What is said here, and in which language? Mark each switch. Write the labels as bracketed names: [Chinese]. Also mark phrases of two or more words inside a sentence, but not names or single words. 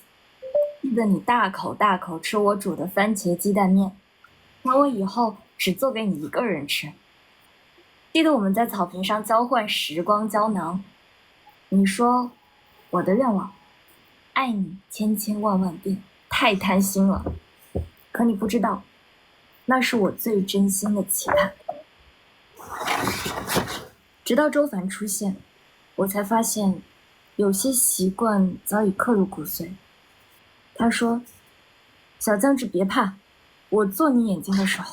[Chinese] 記得你大口大口吃我煮的番茄雞蛋麵，讓我以後只做給你一個人吃。記得我們在草坪上交換時光膠囊，你說我的願望，愛你千千萬萬遍，太貪心了。可你不知道，那是我最真心的期盼。直到周凡出現，我才發現有些習慣早已刻入骨髓。他說，小江志別怕，我做你眼睛的手。